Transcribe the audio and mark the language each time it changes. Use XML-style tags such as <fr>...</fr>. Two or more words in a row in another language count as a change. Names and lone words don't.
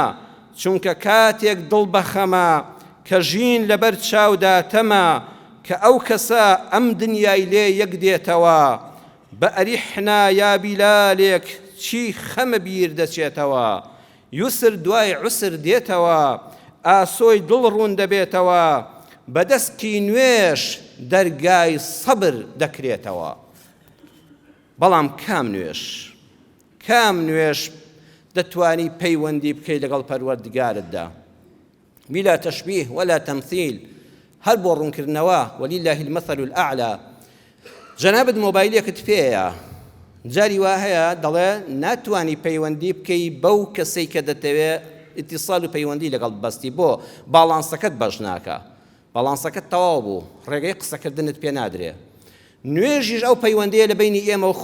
<ckb>چونکە کاتێک دڵ بەخەمە کە ژین لەبەر چاودا تەمە کە ئەو کەسە ئەم دنیای لێ یەک دێتەوە بە ئەریحنا یا بیلالێک چی خەمە بیر دەچێتەوە یوسر دوای عوسر دێتەوە ئاسۆی دڵ ڕوون دەبێتەوە بەدەستی نوێش دەرگای سەبر دەکرێتەوە بەڵام کام نوێش دەتوانی پەیوەندی بکەی لەگەڵ پەروەردگارتدا</ckb> <ar>بلا تشبيه ولا تمثيل</ar> <ckb>هەر بۆ ڕوونکردنەوە</ckb> <ar>ولله المثل الأعلى</ar> <ckb>جەنابەت مۆبایلێکت پێیە جاری وا هەیە دەڵێ ناتوانی پەیوەندی بکەی بەو کەسەی کە دەتەوێت ئیتیصال و پەیوەندی لەگەڵ بەستی بۆ باڵانسەکەت بەش ناکە باڵانسەکەت تەواو بوو ڕێگەی قسەکردنت پێ نادرێ نوێژیش ئەو پەیوەندیە لە بینی ئێمە و</ckb>